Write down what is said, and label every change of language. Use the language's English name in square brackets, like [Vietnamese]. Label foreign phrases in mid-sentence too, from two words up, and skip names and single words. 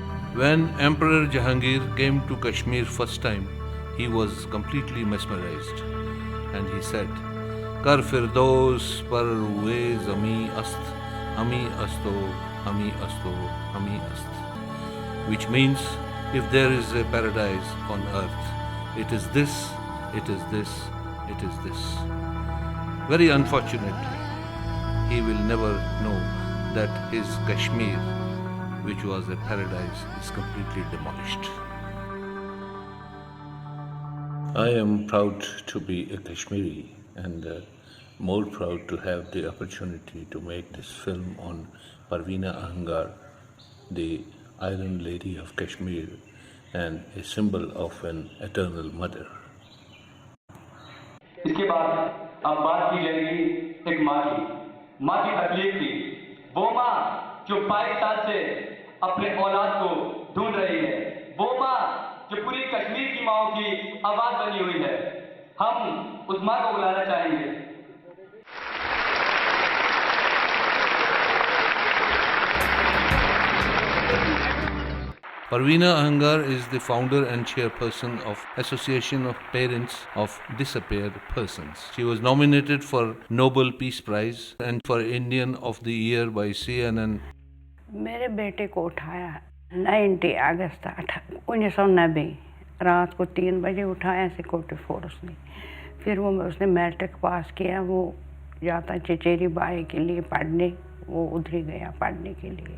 [English] When Emperor Jahangir came to Kashmir first time, he was completely mesmerized, and he said, [Persian] گر فردوس بر روی زمین است، همین است و، همین است و، همین است. [English] Which means, if there is a paradise on earth, it is this, it is this, it is this. Very unfortunately, he will never know that his Kashmir, which was a paradise, is completely demolished. I am proud to be a Kashmiri and more proud to have the opportunity to make this film on Parveena Ahangar, the Iron Lady of Kashmir and a symbol of an eternal mother. [Hindi] इसके बाद अब बात की जाएगी एक माँ की तकलीफ की। वो माँ जो 22 साल से अपने औलाद को ढूंढ रही है, वो माँ जो पूरी कश्मीर की माँओं की आवाज बनी हुई है, हम उस माँ को बुलाना चाहेंगे। [English] Parveena Ahangar is the founder and chairperson of Association of Parents of Disappeared Persons. She was nominated for Nobel Peace Prize and for Indian of the Year by CNN. [Hindi] मेरे बेटे को उठाया 90 अगस्त 1990 रात को 3 बजे उठाया [English] security force [Hindi] ने। फिर उसने [English] matric pass [Hindi] किया, वो जाता चचेरी बाई के लिए पढ़ने, वो उधर ही गया पढ़ने के लिए।